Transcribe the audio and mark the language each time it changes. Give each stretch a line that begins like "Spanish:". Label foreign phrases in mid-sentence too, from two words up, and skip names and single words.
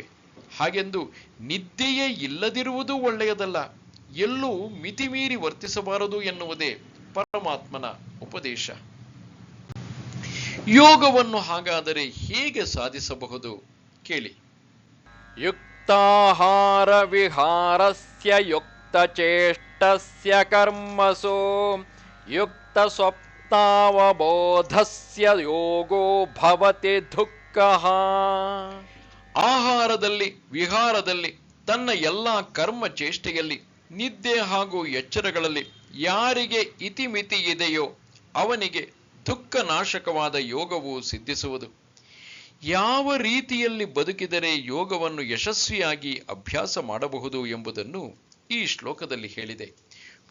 Kannada: ಹಾಗೆಂದು ನಿದ್ದೆಯೇ ಇಲ್ಲದಿರುವುದು ಒಳ್ಳೆಯದಲ್ಲ. ಎಲ್ಲೂ ಮಿತಿಮೀರಿ ವರ್ತಿಸಬಾರದು ಎನ್ನುವುದೇ ಪರಮಾತ್ಮನ ಉಪದೇಶ. ಯೋಗವನ್ನು ಹಾಗಾದರೆ ಹೇಗೆ ಸಾಧಿಸಬಹುದು ಕೇಳಿ.
Sanskrit: ಯುಕ್ತಾಹಾರ ವಿಹಾರಸ್ಯ ಯುಕ್ತ ಚೇಷ್ಟಸ್ಯ ಕರ್ಮಸು ಯುಕ್ತ ಸ್ವಪ್ನಾವಬೋಧಸ್ಯ ಯೋಗೋ ಭವತಿ ದುಃಖಃ.
Kannada: ಆಹಾರದಲ್ಲಿ, ವಿಹಾರದಲ್ಲಿ, ತನ್ನ ಎಲ್ಲ ಕರ್ಮ ಚೇಷ್ಟೆಯಲ್ಲಿ, ನಿದ್ದೆ ಹಾಗೂ ಎಚ್ಚರಗಳಲ್ಲಿ ಯಾರಿಗೆ ಇತಿಮಿತಿ ಇದೆಯೋ ಅವನಿಗೆ ದುಃಖ ನಾಶಕವಾದ ಯೋಗವು ಸಿದ್ಧಿಸುವುದು. ಯಾವ ರೀತಿಯಲ್ಲಿ ಬದುಕಿದರೆ ಯೋಗವನ್ನು ಯಶಸ್ವಿಯಾಗಿ ಅಭ್ಯಾಸ ಮಾಡಬಹುದು ಎಂಬುದನ್ನು ಈ ಶ್ಲೋಕದಲ್ಲಿ ಹೇಳಿದೆ.